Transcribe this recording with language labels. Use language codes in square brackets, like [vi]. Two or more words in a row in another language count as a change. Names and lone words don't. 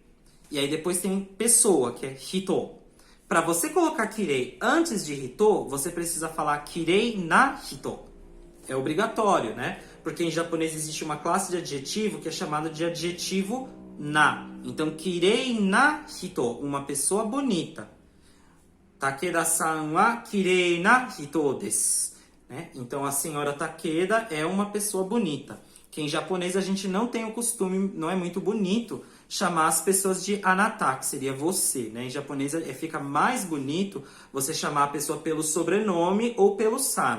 [pt] E aí depois tem pessoa, que é hito. Para você colocar kirei antes de hito, você precisa falar [ja] 綺麗な人. [pt] É obrigatório, né? Porque em japonês existe uma classe de adjetivo que é chamada de adjetivo na. Então, [ja] 綺麗な人, [pt] uma pessoa bonita. [ja] 武田さんは綺麗な人です. [pt] Né? Então, a senhora Takeda é uma pessoa bonita. Que em japonês a gente não tem o costume, não é muito bonito, chamar as pessoas de anata, que seria você. Né? Em japonês fica mais bonito você chamar a pessoa pelo sobrenome ou pelo san.